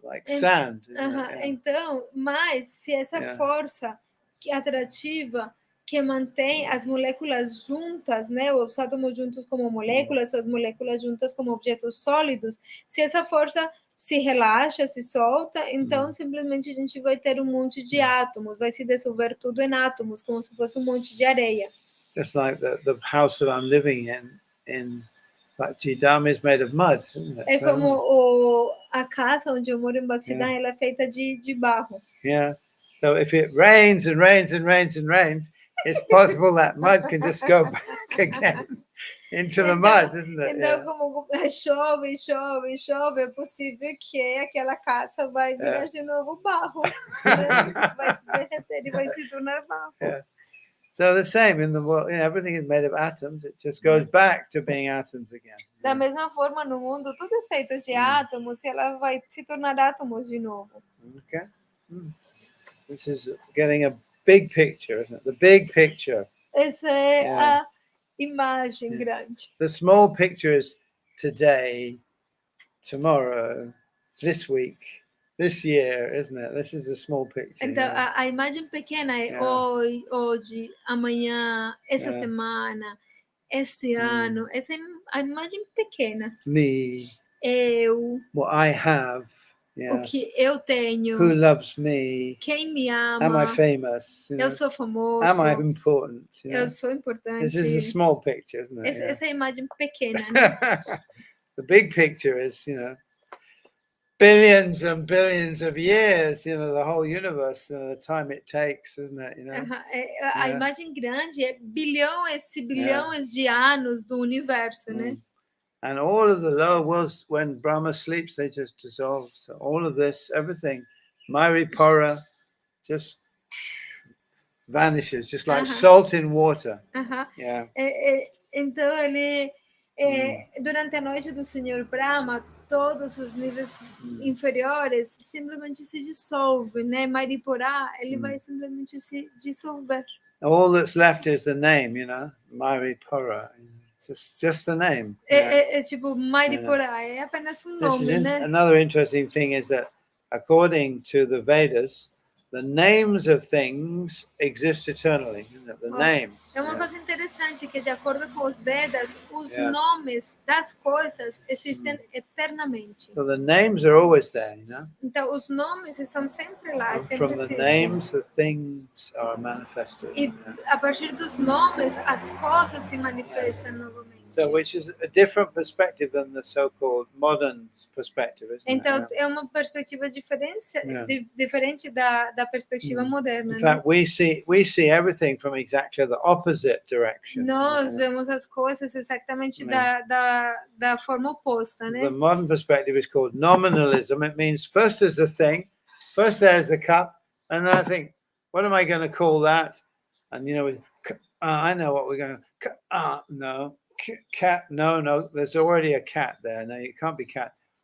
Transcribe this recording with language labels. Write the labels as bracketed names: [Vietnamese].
[English] Like sand. aham, Yeah. [Portuguese] então, mas se essa [English] Yeah. [Portuguese] força que atrativa que mantém as moléculas juntas, né, os átomos juntos como moléculas, as moléculas juntas como objetos sólidos, se essa força se relaxa, se solta, então simplesmente a gente vai ter um monte de átomos, vai se dissolver tudo em átomos, como se fosse um monte de areia. [English] Just like the house that I'm living in Bhakti-dham is made of mud, isn't it? [Portuguese] É como a casa onde eu moro em Bhakti-dham, ela é feita de barro. [English] Yeah. So if it rains and rains and rains and rains, it's possible that mud can just go back again into the mud, isn't it? [Portuguese] Então, como chove, chove, chove, é possível que aquela casa vai virar de novo barro. Né? Vai se derreter e vai se tornar barro. [English] Yeah. So the same in the world, everything is made of atoms. It just goes back to being atoms again. [Portuguese] Da mesma forma, no mundo, tudo é feito de átomos e ela vai se tornar átomos de novo. [English] Okay. This is getting a big picture, isn't it? The big picture. [Portuguese] Essa é a imagem grande. [English] The small picture is today, tomorrow, this week, this year, isn't it? This is the small picture. [Portuguese] Então, a imagem pequena é hoje, amanhã, essa semana, esse ano. Essa é a imagem pequena. [English] Me. [Portuguese] Eu. [English] What I have. [Portuguese] O que eu tenho. [English] Who loves me? [Portuguese] Quem me ama? [English] Am I famous? [Portuguese] Eu sou famoso. [English] Am I important? [Portuguese] Eu sou importante. [English] This is a small picture, isn't it? [Portuguese] Essa é a imagem pequena, né? [English] The big picture is, billions and billions of years, the whole universe, the time it takes, isn't it? [Portuguese] A imagem grande é bilhões e bilhões de anos do universo, né? [English] And all of the lower worlds, when Brahma sleeps, they just dissolve. So all of this, everything, Mairipara, just vanishes, just like salt in water. Yeah. [Portuguese] Então ele, durante a noite do Senhor Brahma, todos os níveis inferiores simplesmente se dissolvem, né? Mairipara, ele vai simplesmente se dissolver. [English] All that's left is the name, Mairipara. Just the name. É tipo Mairipara, é apenas nome, né? Another interesting thing is that according to the Vedas, the names of things exist eternally. The names. [Portuguese] É uma coisa interessante que, de acordo com os Vedas, os nomes das coisas existem eternamente. [English] So the names are always there, [Portuguese] Então, os nomes estão sempre lá, sempre [English] from the [Portuguese] existem. [English] names, the things are manifested. [Portuguese] E a partir dos nomes, as coisas se manifestam novamente. [English] So, which is a different perspective than the so-called modern perspective, isn't [Portuguese] Então, [English] it? [Portuguese] é uma perspectiva diferente da perspectiva moderna. [English] In fact, we see everything from exactly the opposite direction. [Portuguese] Nós vemos as coisas exatamente da forma oposta, né? [English] The modern perspective is called nominalism. It means first there's the thing, first there's the cup, and then I think, what am I going to call that? And I know what we're going to. No. Cat, no, there's already a cat there. No, it can't be cat.